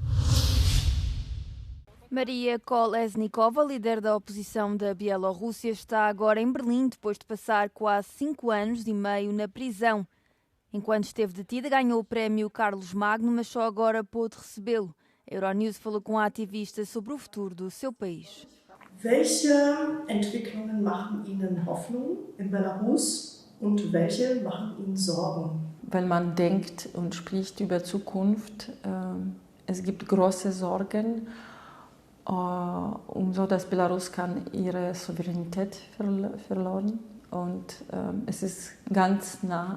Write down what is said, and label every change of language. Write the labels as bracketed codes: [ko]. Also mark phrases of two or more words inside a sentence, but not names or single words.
[pt] Maria Kolesnikova, líder da oposição da Bielorrússia, está agora em Berlim depois de passar quase 5 anos e meio na prisão. Enquanto esteve detida, ganhou o prémio Carlos Magno, mas só agora pôde recebê-lo. A Euronews falou com a ativista sobre o futuro do seu país. [de] Welche Entwicklungen machen Ihnen Hoffnung in Belarus und welche machen Ihnen Sorgen? Wenn man denkt und spricht über Zukunft, es gibt große Sorgen. So dass Belarus kann ihre Souveränität verloren und es ist ganz nah